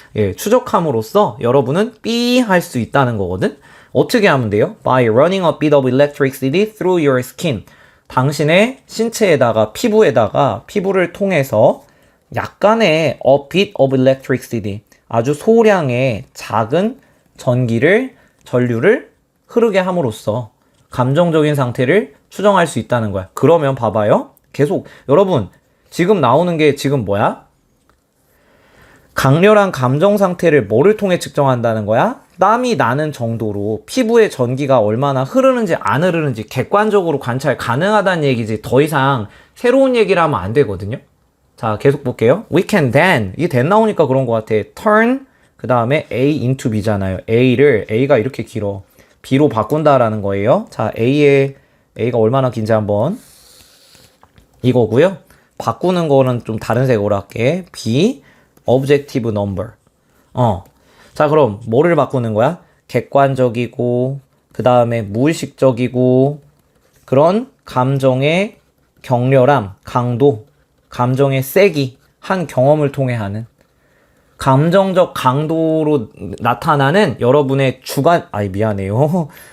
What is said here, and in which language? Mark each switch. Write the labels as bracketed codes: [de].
[ko] 예, 추적함으로써 여러분은 할 수 있다는 거거든. 어떻게 하면 돼요? [en] By running a bit of electricity through your skin. [ko] 당신의 신체에다가 피부를 통해서 약간의 [en] a bit of electricity, [ko] 아주 소량의 작은 전류를 흐르게 함으로써 감정적인 상태를 추정할 수 있다는 거야. 그러면 봐봐요. 계속 여러분 지금 나오는 게 지금 뭐야? 강렬한 감정 상태를 뭐를 통해 측정한다는 거야? 땀이 나는 정도로 피부의 전기가 얼마나 흐르는지 안 흐르는지 객관적으로 관찰 가능하다는 얘기지. 더 이상 새로운 얘기를 하면 안 되거든요. 자, 계속 볼게요. [en] We can then, [ko] 이게 then 나오니까 그런 것 같아. turn, 그 다음에 A into B잖아요. A가 이렇게 길어. B로 바꾼다라는 거예요. 자, A가 얼마나 긴지 한번. 이거고요. 바꾸는 거는 좀 다른 색으로 할게. [en] B, objective number. [ko] 자, 그럼 뭐를 바꾸는 거야? 객관적이고, 그 다음에 무의식적이고, 그런 감정의 격렬함, 강도, 감정의 세기, 한 경험을 통해 하는 감정적 강도로 나타나는 여러분의 미안해요.